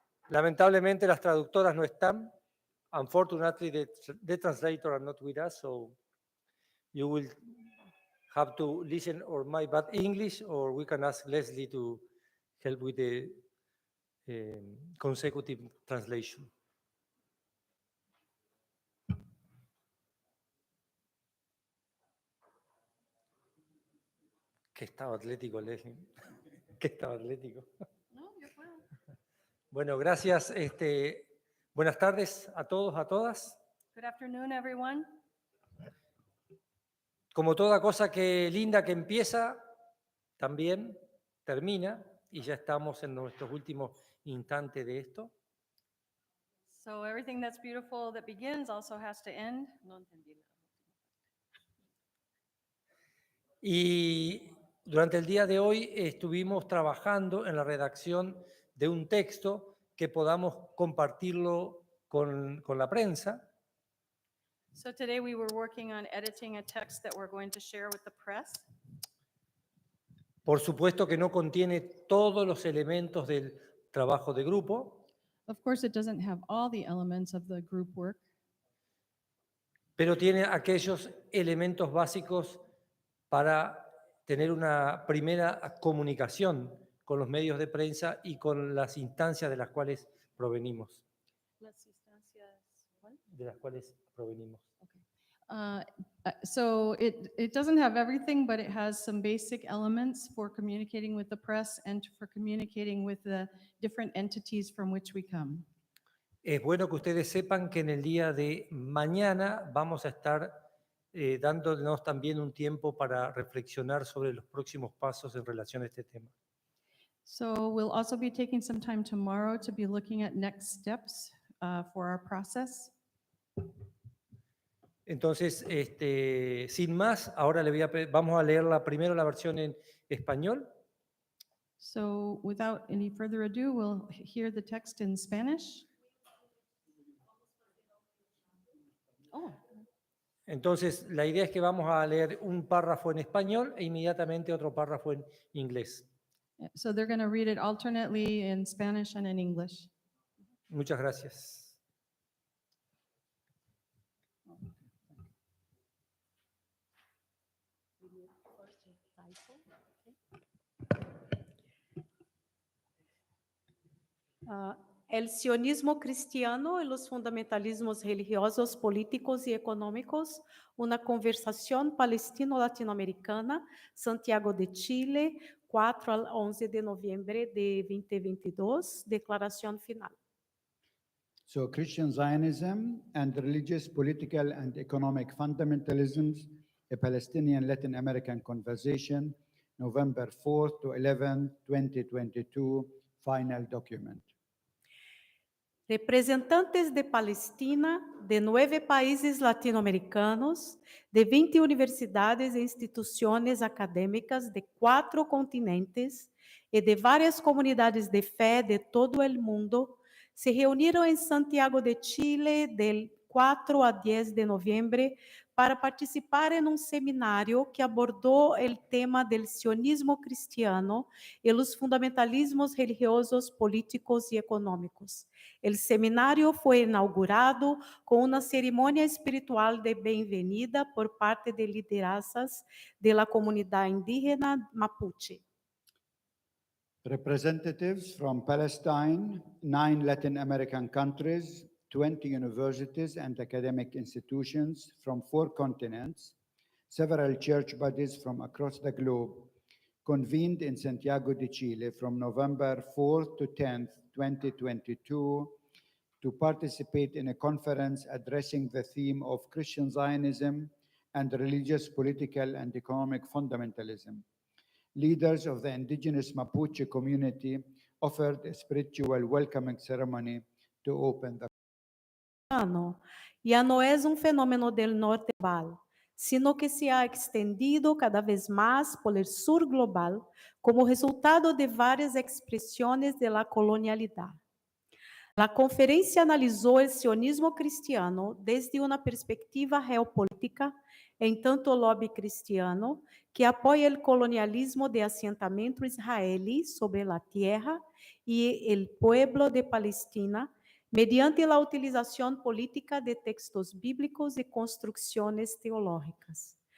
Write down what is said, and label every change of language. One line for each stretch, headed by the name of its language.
Spanish: Lamentablemente las traductoras no están.
English: Unfortunately, the translator are not with us, so you will have to listen or my bad English, or we can ask Leslie to help with the consecutive translation.
Spanish: Qué estado atlético, Leslie. Qué estado atlético. No, yo puedo. Bueno, gracias. Buenas tardes a todos, a todas.
English: Good afternoon, everyone.
Spanish: Como toda cosa que linda que empieza, también termina, y ya estamos en nuestros últimos instantes de esto.
English: So everything that's beautiful that begins also has to end.
Spanish: No entendí la Y durante el día de hoy estuvimos trabajando en la redacción de un texto que podamos compartirlo con la prensa.
English: So today we were working on editing a text that we're going to share with the press.
Spanish: Por supuesto que no contiene todos los elementos del trabajo de grupo,
English: Of course, it doesn't have all the elements of the group work,
Spanish: pero tiene aquellos elementos básicos para tener una primera comunicación con los medios de prensa y con las instancias de las cuales provenimos. Las instancias, ¿cuál? De las cuales provenimos.
English: so it doesn't have everything, but it has some basic elements for communicating with the press and for communicating with the different entities from which we come.
Spanish: Es bueno que ustedes sepan que en el día de mañana vamos a estar dándonos también un tiempo para reflexionar sobre los próximos pasos en relación a este tema.
English: So we'll also be taking some time tomorrow to be looking at next steps for our process.
Spanish: Entonces, sin más, ahora vamos a leer primero la versión en español.
English: So without any further ado, we'll hear the text in Spanish. Oh,
Spanish: Entonces, la idea es que vamos a leer un párrafo en español e inmediatamente otro párrafo en inglés.
English: So they're going to read it alternately in Spanish and in English.
Spanish: Muchas gracias. El sionismo cristiano y los fundamentalismos religiosos, políticos y económicos, una conversación palestino-latinoamericana, Santiago de Chile, 4 al 11 de noviembre de 2022, declaración final.
English: So Christian Zionism and religious, political, and economic fundamentalisms, a Palestinian Latin American conversation, November 4 to 11, 2022, final document.
Spanish: Representantes de Palestina, de 9 países latinoamericanos, de 20 universidades e instituciones académicas de 4 continentes e de várias comunidades de fé de todo el mundo,
Portuguese: se reuniram em
Spanish: Santiago de Chile del 4 a 10 de noviembre para participar en un seminario que abordó el tema del sionismo cristiano y los fundamentalismos religiosos, políticos y económicos. El seminario fue inaugurado con una ceremonia espiritual de bienvenida por parte de liderazas de la comunidad indígena Mapuche.
English: Representatives from Palestine, 9 Latin American countries, 20 universities and academic institutions from 4 continents, several church bodies from across the globe, convened in Santiago de Chile from November 4th to 10th, 2022, to participate in a conference addressing the theme of Christian Zionism and religious, political, and economic fundamentalism. Leaders of the indigenous Mapuche community offered a spiritual welcoming ceremony to open the
Spanish: Ya no es un fenómeno del norte global, sino que se ha extendido cada vez más por el sur global como resultado de varias expresiones de la colonialidad. La conferencia analizó el sionismo cristiano desde una perspectiva geopolítica, en tanto lobby cristiano, que apoya el colonialismo de asentamiento israelí sobre la tierra y el pueblo de Palestina, mediante la utilización política de textos bíblicos y construcciones teológicas.